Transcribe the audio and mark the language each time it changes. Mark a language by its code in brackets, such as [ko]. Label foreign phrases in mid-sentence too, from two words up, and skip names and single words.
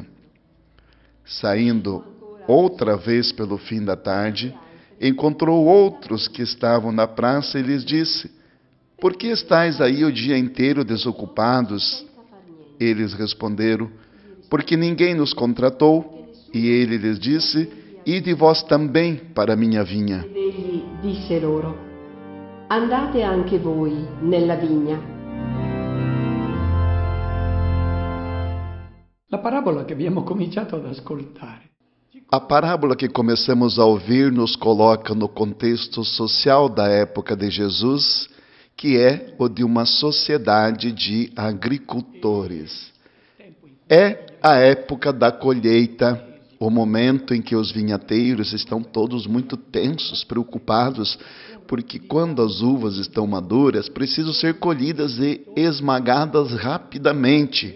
[pt] Saindo outra vez pelo fim da tarde, encontrou outros que estavam na praça e lhes disse: por que estáis aí o dia inteiro desocupados? Eles responderam: porque ninguém nos contratou. E ele lhes disse: ide vós também para a minha vinha. [it] egli disse loro: andate anche voi nella vigna. La parabola che abbiamo cominciato ad ascoltare [pt] A parábola que começamos a ouvir nos coloca no contexto social da época de Jesus, que é o de uma sociedade de agricultores. É a época da colheita, o momento em que os vinhateiros estão todos muito tensos, preocupados, porque quando as uvas estão maduras, precisam ser colhidas e esmagadas rapidamente.